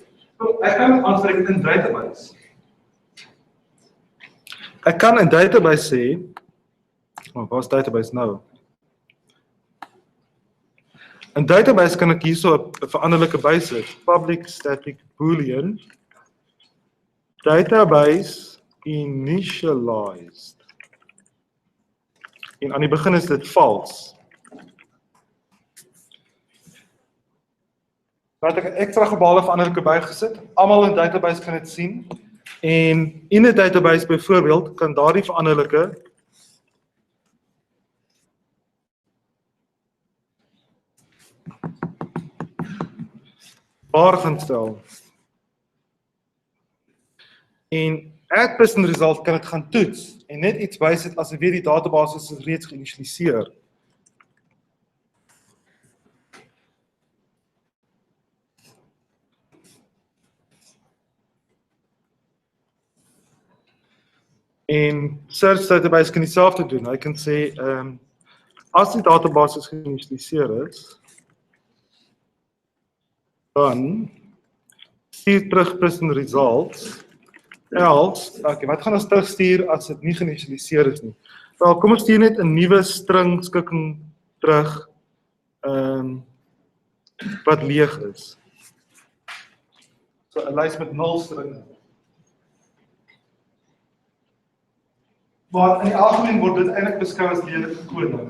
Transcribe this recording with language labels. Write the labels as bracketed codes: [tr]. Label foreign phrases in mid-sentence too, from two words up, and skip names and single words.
[af] Ek kan dit aanspreek in database. Ek kan in database sê, waar is database nou? In database kan ek hierso 'n veranderlike bysit, [en] public static boolean, database initialized. [af] En aan die begin is dit vals. Dan het ek 'n ekstra gebale veranderlike bygesit. Almal in database kan dit sien. En in 'n database byvoorbeeld kan daardie veranderlike waar gaan stel. En [en] add person result [af] kan dit gaan toets en net iets bysit as jy weet die database is reeds geïnisieer. En [en] search database [af] kan dieselfde doen. Hy kan sê as die database geïnisieer is, dan stuur terug [en] person results. [af] Else, okay, wat gaan ons terugstuur as dit nie geïnisieer is nie? Wel, kom ons stuur net 'n nuwe string skikking terug wat leeg is. So 'n lys met 0 stringe. Maar in die algemeen word dit eintlik beskou as lelike kode.